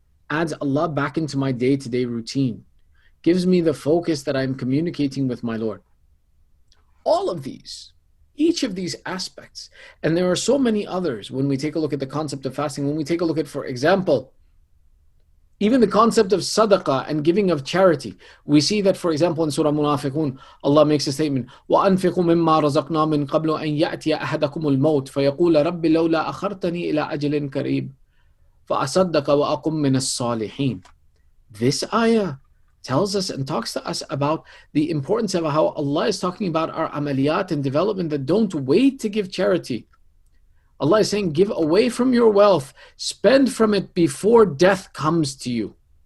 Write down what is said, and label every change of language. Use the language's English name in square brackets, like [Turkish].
[English] Adds Allah back into my day-to-day routine. Gives me the focus that I'm communicating with my Lord. All of these, each of these aspects, and there are so many others when we take a look at the concept of fasting, when we take a look at, for example, even the concept of sadaqah and giving of charity. We see that, for example, in Surah Munafiqun, Allah makes a statement, [Arabic] وَأَنْفِقُوا مِمَّا رَزَقْنَا مِنْ قَبْلُ أَنْ يَأْتِيَ أَحَدَكُمُ الْمَوْتِ فَيَقُولَ رَبِّ لَوْلَا أَخَرْتَنِي إِلَىٰ أَجَلٍ قَرِيبٍ فَأَصَدَّقَ وَأَقُمْ مِنَ الصَّالِحِينَ. [English] This ayah tells us and talks to us about the importance of how Allah is talking about our amaliyat and development, that don't wait to give charity. Allah is saying, give away from your wealth, spend from it before death comes to you.